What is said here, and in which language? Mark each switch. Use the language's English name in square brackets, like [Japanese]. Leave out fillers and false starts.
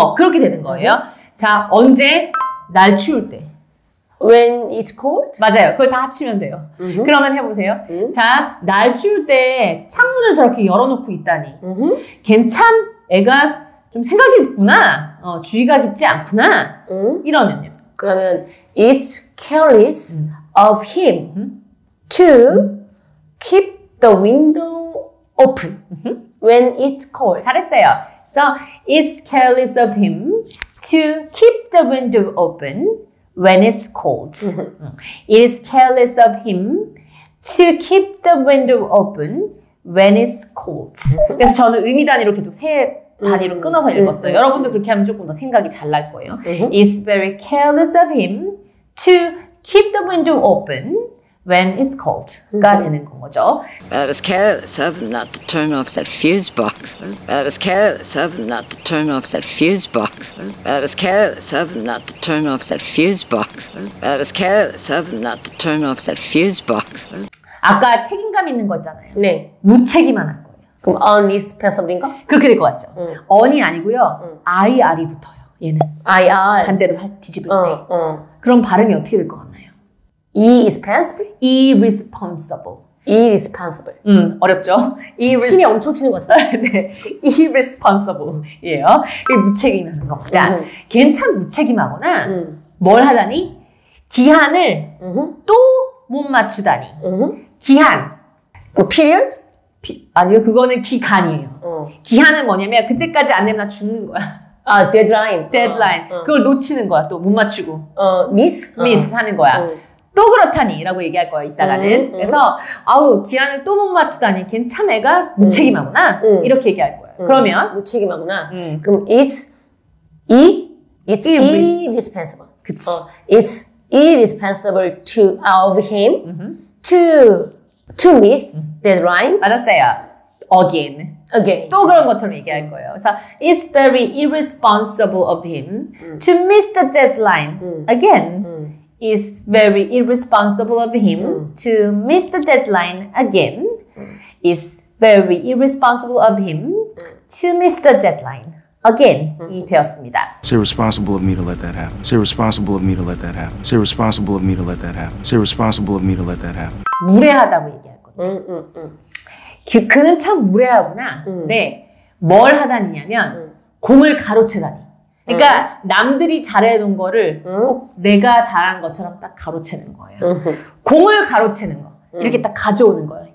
[Korean] 그렇게 되는 거예요. 자, 언제? 날 추울 때. [English] When it's cold? [Korean] 맞아요. 그걸 다 합치면 돼요. 그러면 해보세요. 자, 날 추울 때 창문을 저렇게 열어놓고 있다니. 걘 참 애가 좀 생각이 있구나. 주의가 깊지 않구나. 이러면요. [English] 그러면 it's careless of him to keep the window open when it's cold. [Korean] 잘했어요. [English] So, it's careless of him to keep the window open when it's cold. It is careless of him to keep the window open when it's cold. [Korean] 그래서 저는 의미 단위로 계속 세 단위로 끊어서 읽었어요. 여러분도 그렇게 하면 조금 더 생각이 잘 날 거예요. [English] It's very careless of him to keep the window open when it's cold가 되는 거죠. I was careless of him not to turn off that fuse box. I was careless of him not to turn off that fuse box. I was careless of him not to turn off that fuse box. I was careless of him not to turn off that fuse box. [Korean] 아까 책임감 있는 거 있잖아요. 네. 무책임한 거예요. 그럼 unresponsible인가? 그렇게 될 것 같죠. on이 아니고요. IR이 붙어요. 얘는. IR. 반대로 뒤집을 때. 그럼 발음이 어떻게 될 것 같나요? [English] irresponsible? irresponsible. irresponsible. [Korean] 어렵죠? 침이 엄청 튀는 것 같아요. 네. irresponsible이에요. 이게 무책임하는 겁니다. 걔는 참 무책임하거나 뭘 하다니? 기한을 또 못 맞추다니. 기한. 뭐 period? 아니요. 그거는 기간이에요. 기한은 뭐냐면 그때까지 안 되면 나 죽는 거야. 아, deadline. deadline. 그걸 놓치는 거야. 또 못 맞추고. [English] miss [Korean] 하는 거야. 또 그렇다니 라고 얘기할 거예요. 이따가는. 그래서 아우 기한을 또 못 맞추다니 걔는 참 애가 무책임하구나. 이렇게 얘기할 거예요. 그러면 무책임하구나. [English] 그럼 it's irresponsible. [Korean] 그치. [English] It's irresponsible of him to miss deadline. 맞았어요. again. [Korean] 또 그런 것처럼 얘기할 거예요. [English] 그래서 it's very irresponsible of him to miss the deadline again. It's very irresponsible of him to miss the deadline again. It's very irresponsible of him to miss the deadline again. [Korean] 이 되었습니다. [English] It's irresponsible of me to let that happen. It's irresponsible of me to let that happen. It's irresponsible of me to let that happen. It's irresponsible of me to let that happen. [Korean] 무례하다고 얘기할 건데. 그는 참 무례하구나. 네. 뭘 하다니냐면 공을 가로채다니. 그러니까 남들이 잘해놓은 거를 꼭 내가 잘한 것처럼 딱 가로채는 거예요. 공을 가로채는 거. 이렇게 딱 가져오는 거예요.